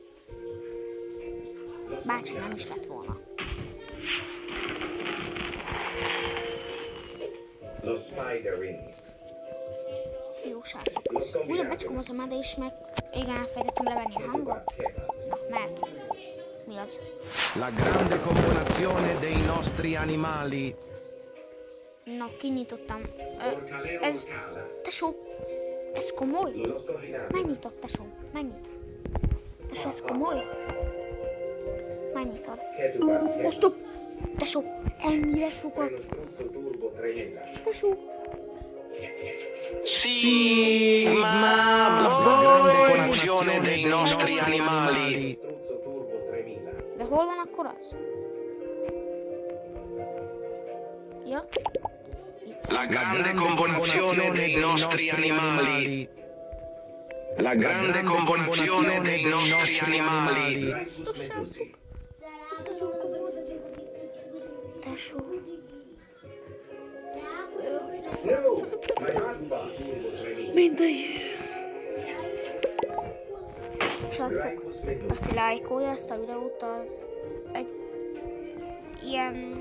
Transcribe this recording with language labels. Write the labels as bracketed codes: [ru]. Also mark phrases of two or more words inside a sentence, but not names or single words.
[hu] Bárcsak nem is lett volna. Los Spiderings. Jó, srácok. Újra becsukom már, de is meg... Igen, elfelejtettem levenni a hangot. Na, mert... Mi az? [it] La grande combinazione dei nostri animali. [hu] Na, kinyitottam. Ez... Tesó! Ez komoly? Megnyitott, tesó. Megnyit. Tesó, ez komoly? Megnyitod. Ó, stop! Tesó, ennyire sokat. Tesó. Sigma, [it] la grande combinazione dei nostri animali. [hu] De hol van akkor az? Ja. Itt. [it] La grande combinazione dei nostri animali. La grande combinazione dei nostri animali. [hu] Biztos, srácok. Ez nagyon komoly. Tesó. Mindegy. Srácok, aki lájkolja ezt a videót, az egy ilyen...